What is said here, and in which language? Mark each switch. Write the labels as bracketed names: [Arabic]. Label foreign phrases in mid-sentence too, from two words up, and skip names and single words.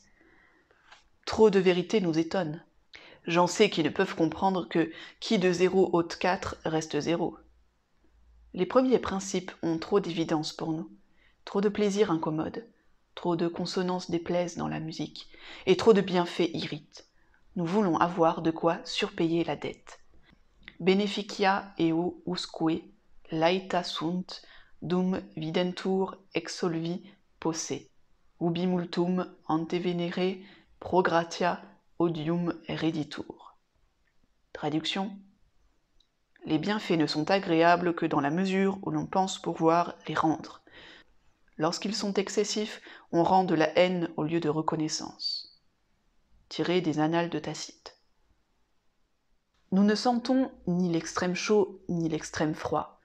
[French] Trop de vérité nous étonne. J'en sais qui ne peuvent comprendre que qui de 0 ôte 4 reste 0. Les premiers principes ont trop d'évidence pour nous, trop de plaisir incommode, trop de consonances déplaisent dans la musique, et trop de bienfaits irritent. Nous voulons avoir de quoi surpayer la dette. [Latin] Beneficia eo usque laeta sunt, dum videntur exsolvi posse, ubi multum antevenere pro gratia odium reditur. [French] Traduction. Les bienfaits ne sont agréables que dans la mesure où l'on pense pouvoir les rendre. Lorsqu'ils sont excessifs, on rend de la haine au lieu de reconnaissance. Tiré des Annales de Tacite. Nous ne sentons ni l'extrême chaud ni l'extrême froid.